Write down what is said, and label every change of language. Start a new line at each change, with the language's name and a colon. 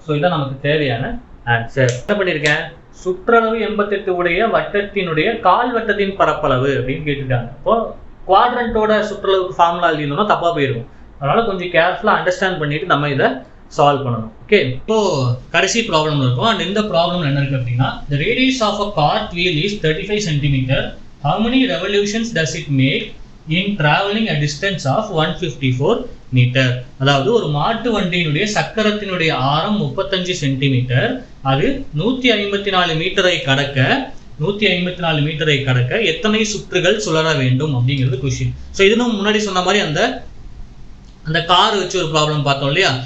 Tamil: So இதான் நமக்கு தேவையான ஆன்சர். என்ன பண்ணியிருக்கேன், சுற்றளவு 88 உடைய வட்டத்தினுடைய கால்வட்டத்தின் பரப்பளவு அப்படின்னு கேட்டுட்டாங்க. இப்போ குவாட்ரண்ட்டோட சுற்றளவுக்கு ஃபார்முலா எழுதினோம்னா தப்பா போயிருக்கும். அதனால கொஞ்சம் கேர்ஃபுல்லாக அண்டர்ஸ்டாண்ட் பண்ணிட்டு நம்ம இதை சால்வ் பண்ணணும். ஓகே, இப்போ கடைசி ப்ராப்ளம் இருக்கும்.
English: and
Tamil: இந்த ப்ராப்ளம் என்ன இருக்கு அப்படின்னா
English: the radius of a cart wheel is 35 centimeter. How many revolutions does it make in traveling a distance of 154 meter?
Tamil: அதாவது ஒரு மாட்டு வண்டியினுடைய சக்கரத்தினுடைய ஆரம் 35 சென்டிமீட்டர், அது 154 மீட்டரை கடக்க 154 மீட்டரை கடக்க எத்தனை சுற்றுகள் சுழற வேண்டும் அப்படிங்கிறது கொஸ்டின். ஸோ இது நம்ம முன்னாடி சொன்ன மாதிரி அந்த கார் வச்சு ஒரு ப்ராப்ளம் பார்த்தோம் இல்லையா.